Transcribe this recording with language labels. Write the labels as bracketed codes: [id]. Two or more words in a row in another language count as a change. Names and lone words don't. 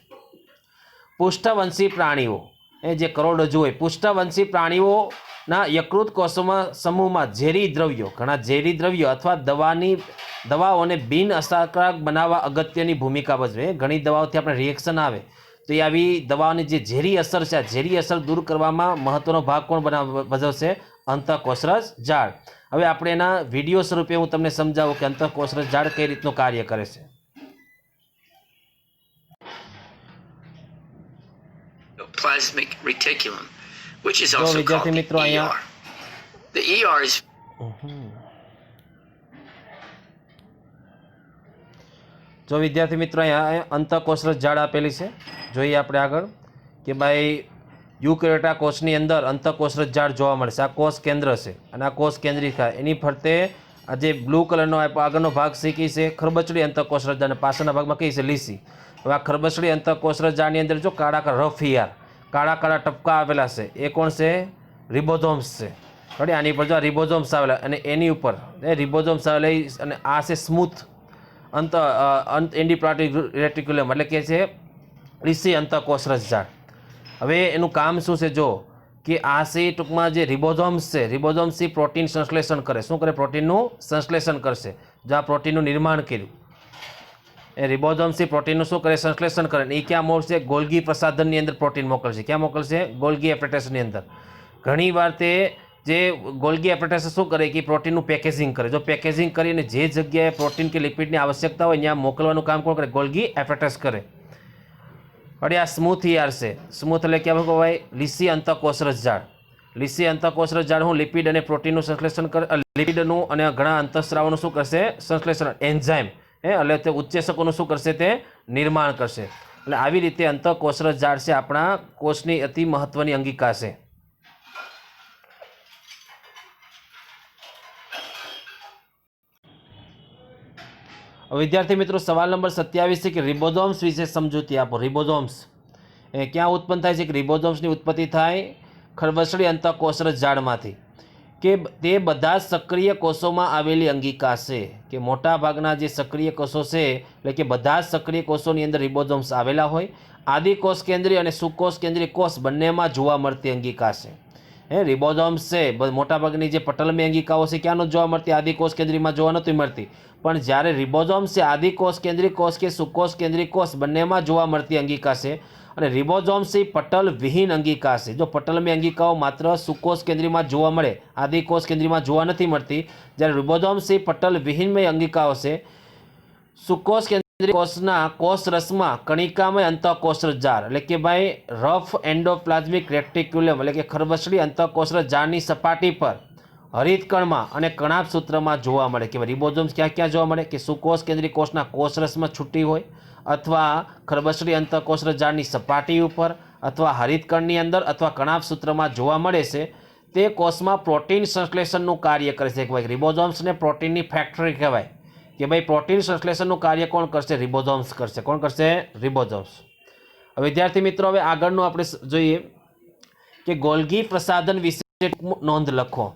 [gu] પૃષ્ઠવંશી પ્રાણીઓ જે કરોડરજ્જુ હોય પૃષ્ઠવંશી પ્રાણીઓના યકૃત કોષોમાં સમૂહમાં ઝેરી દ્રવ્યો ઘણા ઝેરી દ્રવ્યો અથવા દવાઓને બિન અસરકારક બનાવવા અગત્યની ભૂમિકા ભજવે. ઘણી દવાઓથી આપણે રિએક્શન આવે તો એ આવી દવાઓની જે ઝેરી અસર છે આ ઝેરી અસર દૂર કરવામાં મહત્વનો ભાગ કોણ ભજવશે અંતઃકોષરસ જાળ. હવે આપણે એના વિડીયો સ્વરૂપે હું તમને સમજાવું કે અંતઃકોષરસ જાળ કઈ રીતનું કાર્ય કરે છે. [en] Plasmic reticulum, which is also called the ER. The ER is [gu] જો વિદ્યાર્થી મિત્રો અહીંયા અંતઃકોષરસ જાળ આપેલી છે, જોઈએ આપણે આગળ કે ભાઈ યુકેરિયોટા કોષની અંદર અંતઃકોષરસ જાળ જોવા મળે છે। આ કોષ કેન્દ્ર છે અને આ કોષ કેન્દ્રિકા એની ફરતે આ જે બ્લૂ કલરનો આગળનો ભાગ છે કે છે ખરબચડી અંતઃકોષરસ જાળ, પાછળના ભાગમાં કઈ છે લીસી। હવે આ ખરબચડી અંતઃકોષરસ જાળની અંદર જો કાળા રફ હીરા કાળા કાળા ટપકા આવેલા છે એ કોણ છે? રિબોસોમ્સ છે। બરાબર, આની પર જો રિબોસોમ્સ આવેલા અને એની ઉપર રિબોસોમ્સ આવેલા અને આ છે [en] smooth endoplasmic reticulum [gu] એટલે કે છે લીસી અંતઃકોષરસ જાળ। હવે એનું કામ શું છે? જો કે આ સે ટૂંકમાં જે રિબોસોમ્સ છે, રિબોસોમ્સ પ્રોટીન સંશ્લેષણ કરે। શું કરે? પ્રોટીનનું સંશ્લેષણ કરશે। જો આ પ્રોટીનનું નિર્માણ કર્યું એ રિબોસોમ્સ પ્રોટીનનું શું કરે? સંશ્લેષણ કરે। એ ક્યાં મોકલશે? ગોલ્ગી પ્રસાધનની અંદર પ્રોટીન મોકલશે। ક્યાં મોકલશે? ગોલ્ગી એપેટાઇટસની અંદર। ઘણીવાર તે જે ગોલ્ગી એપેટાઇટસ શું કરે કે પ્રોટીનનું પેકેજિંગ કરે। જો પેકેજિંગ કરીને જે જગ્યાએ પ્રોટીન કે લિપિડની આવશ્યકતા હોય ત્યાં મોકલવાનું કામ કોણ કરે? ગોલ્ગી એપેટાઇટસ કરે। ઔર આ [en] smooth ER [gu] સે સ્મૂથ એટલે ક્યા કહેવાય? લીસી અંતઃકોષરસ જાળ। લીસી અંતઃકોષરસ જાળ હું લિપિડ ઔર પ્રોટીન સંશ્લેષણ કર, લિપિડનુ ઔર ઘણા અંતઃસ્રાવો શું કરશે? સંશ્લેષણ એન્ઝાઇમ એટલે ઉત્સેચકો શું કરશે? તે નિર્માણ કરશે। એટલે આવી રીતે અંતઃકોષરસ જાળ છે આપણા કોષની અતિ મહત્વની અંગિકા છે। વિદ્યાર્થી મિત્રો સવાલ નંબર 27 છે કે રિબોસોમ્સ વિશે સમજૂતી આપો। રિબોસોમ્સ ક્યાં ઉત્પન્ન થાય છે? કે રિબોસોમ્સની ઉત્પત્તિ થાય ખરબચડી અંતઃકોષરસ જાળમાંથી કે તે બધા સક્રિય કોષોમાં આવેલી અંગિકા છે। કે મોટા ભાગના જે સક્રિય કોષો છે એટલે કે બધા સક્રિય કોષોની અંદર રિબોસોમ્સ આવેલા હોય। આદિકોષ કેન્દ્રીય અને સુકોષ કેન્દ્રીય કોષ બંનેમાં જોવા મળતી અંગિકા છે। રિબોસોમ્સ છે મોટા ભાગની જે પટલમી અંગિકાઓ છે ક્યાં જોવા મળતી? આદિકોષ કેન્દ્રીયમાં જોવા નથી મળતી। પણ જ્યારે રિબોસોમ્સ છે આદિકોષ કેન્દ્રીય કોષ કે સુકોષ કેન્દ્રીય કોષ બંનેમાં જોવા મળતી અંગિકા છે। અને રિબોસોમ્સ પટલ વિહીન અંગિકા છે। જો પટલમી અંગિકાઓ માત્ર સુકોષ કેન્દ્રીયમાં જોવા મળે, આદિકોષ કેન્દ્રીયમાં જોવા નથી મળતી। જ્યારે રિબોસોમ્સ પટલ વિહીનમય અંગિકાઓ છે। સુકોષ કેન્દ્રીય કોષના કોષરસમાં કણિકામય અંતઃકોષરસ જાળ એટલે કે ભાઈ [en] rough endoplasmic reticulum [gu] એટલે કે ખરબચડી અંતઃકોષરસ જાળની સપાટી પર હરિતકણમાં અને કણાભસૂત્રમાં જોવા મળે। કે રિબોસોમ્સ ક્યાં ક્યાં જોવા મળે? કે સુકોષ કેન્દ્રીય કોષના કોષરસમાં છૂટી હોય અથવા ખરબચડી અંતઃકોષરસ જાળની સપાટી ઉપર અથવા હરિતકણની અંદર અથવા કણાભસૂત્રમાં જોવા મળે છે। તે કોષમાં પ્રોટીન સંશ્લેષણનું કાર્ય કરે છે। કહેવાય રિબોસોમ્સને પ્રોટીનની ફેક્ટરી કહેવાય। કે ભાઈ પ્રોટીન સંશ્લેષણનું કાર્ય કોણ કરશે? રિબોસોમ્સ કરશે। કોણ કરશે? રિબોસોમ્સ। વિદ્યાર્થી મિત્રો હવે આગળનું આપણે જોઈએ કે ગોલ્ગી પ્રસાધન વિશે નોંધ લખો।